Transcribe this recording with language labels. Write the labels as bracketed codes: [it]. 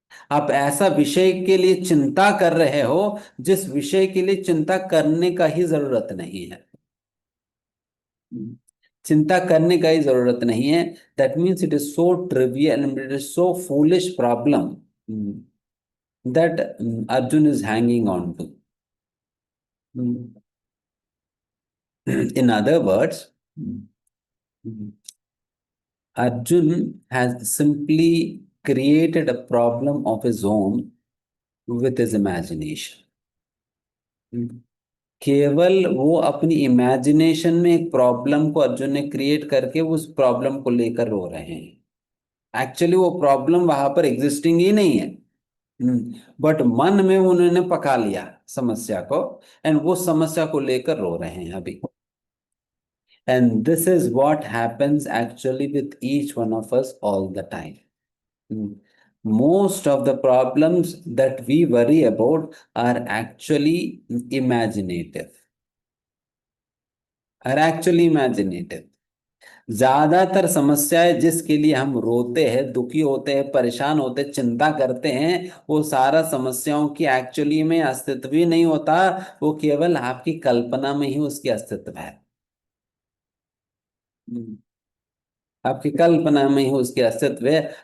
[hi] आप ऐसा विषय के लिए चिंता कर रहे हो जिस विषय के लिए चिंता करने का ही जरूरत नहीं है। चिंता करने का ही जरूरत नहीं है। [en] That means it is so trivial, it is so foolish problem that Arjun is hanging on to. In other words, Arjun has simply created a problem of his own with his imagination. [hi] केवल वो अपनी imagination में एक problem को अर्जुन ने create करके उस problem को लेकर रो रहे हैं। एक्चुअली वो प्रॉब्लम वहां पर एग्जिस्टिंग ही नहीं है, बट मन में उन्होंने पका लिया समस्या को, एंड वो समस्या को लेकर रो रहे हैं अभी। [en] And this is what happens actually with each one of us all the time. Most of the problems that we worry about are actually imaginative, are actually imaginative. [hi] ज्यादातर समस्याएं जिसके लिए हम रोते हैं, दुखी होते हैं, परेशान होते हैं, चिंता करते हैं, वो सारा समस्याओं की एक्चुअली में अस्तित्व ही नहीं होता। वो केवल आपकी कल्पना में ही उसकी अस्तित्व है। हम्म। आपकी कल्पना में ही उसकी अस्तित्व है।